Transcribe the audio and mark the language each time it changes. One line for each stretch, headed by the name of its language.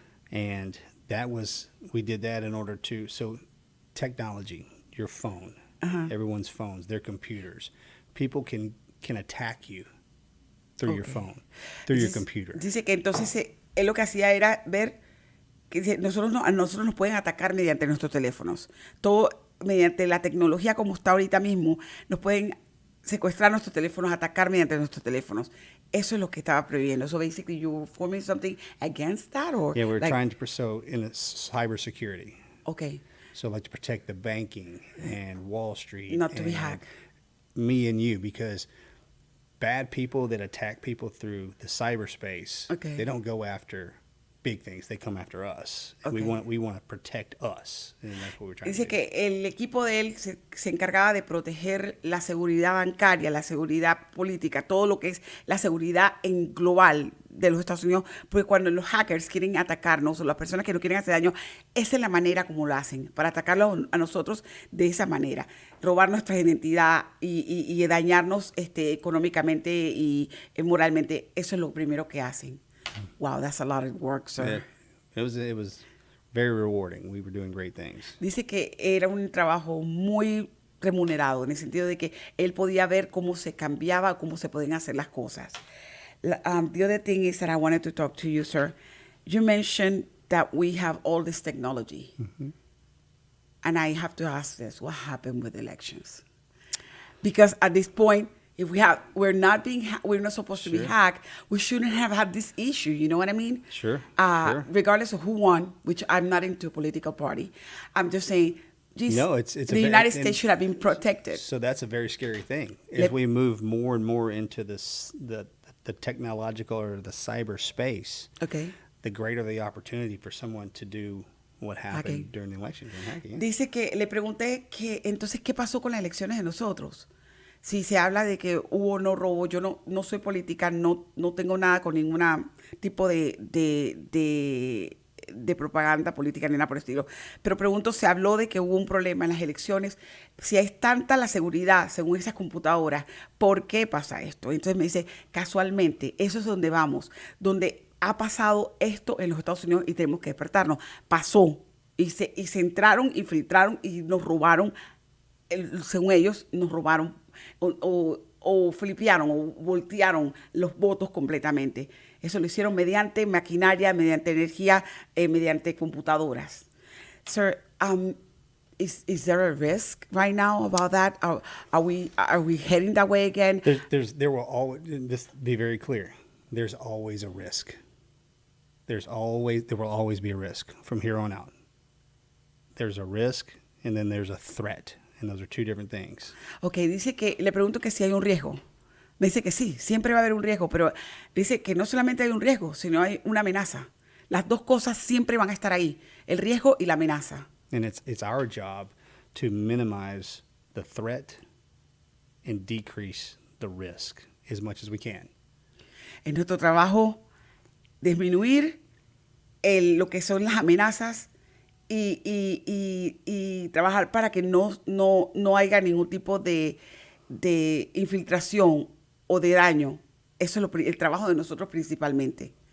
English: And we did that in order to, so technology, your phone, everyone's phones, their computers, people can attack you through your phone, through your computer.
Spanish: Dice que entonces él lo que hacía era ver que a nosotros nos pueden atacar mediante nuestros teléfonos. Todo mediante la tecnología como está ahorita mismo, nos pueden secuestrar nuestros teléfonos, atacar mediante nuestros teléfonos. Eso es lo que estaba previendo.
English: So basically you were forming something against that, or yeah, we're trying to in cybersecurity. Okay. So like to protect the banking and Wall Street, not to be hacked. Me and you, because bad people that attack people through the cyberspace, okay, they don't go after big things, they come after us. Okay. We want to protect us, and that's what we're trying
Spanish: Dice
English: to do.
Spanish: que el equipo de él se encargaba de proteger la seguridad bancaria, la seguridad política, todo lo que es la seguridad en global de los Estados Unidos, porque cuando los hackers quieren atacarnos o las personas que nos quieren hacer daño, esa es la manera como lo hacen, para atacarlos a nosotros de esa manera, robar nuestra identidad y dañarnos económicamente y moralmente. Eso es lo primero que hacen.
English: Wow, that's a lot of work, sir. Yeah, it was very rewarding. We were doing great things.
Spanish: Dice que era un trabajo muy remunerado, en el sentido de que él podía ver cómo se cambiaba, cómo se podían hacer las cosas.
English: The other thing is that I wanted to talk to you, sir. You mentioned that we have all this technology. Mm-hmm. And I have to ask this, what happened with elections? Because at this point, if we're not supposed to be hacked, we shouldn't have had this issue. You know what I mean? Sure. Regardless of who won, which I'm not into a political party, I'm just saying, the United States should have been protected. So that's a very scary thing. As we move more and more into the the technological or the cyberspace, Okay. the greater the opportunity for someone to do what happened Hacking. during the election.
Spanish: Dice que le pregunté que entonces qué pasó con las elecciones de nosotros. Si se habla de que hubo o no robo, yo no soy política, no tengo nada con ningún tipo de propaganda política ni nada por el estilo. Pero pregunto, se habló de que hubo un problema en las elecciones. Si es tanta la seguridad, según esas computadoras, ¿por qué pasa esto? Entonces me dice, casualmente, eso es donde vamos, donde ha pasado esto en los Estados Unidos y tenemos que despertarnos. Pasó y se entraron, infiltraron y nos robaron, según ellos, nos robaron o flipearon o voltearon los votos completamente. Eso lo hicieron mediante maquinaria, mediante energía, mediante computadoras.
English: Sir, is there a risk right now about that? Are we heading that way again? There will always, this be very clear, there's always a risk. There will always be a risk from here on out. There's a risk and then there's a threat. And those are two different things.
Spanish: Okay, dice que, le pregunto que si hay un riesgo. Me dice que sí, siempre va a haber un riesgo, pero dice que no solamente hay un riesgo, sino hay una amenaza. Las dos cosas siempre van a estar ahí, el riesgo y la amenaza.
English: And it's our job to minimize the threat and decrease the risk as much as we can.
Spanish: Es nuestro trabajo disminuir lo que son las amenazas y trabajar para que no haya ningún tipo de infiltración o de daño. Eso es el trabajo de nosotros principalmente.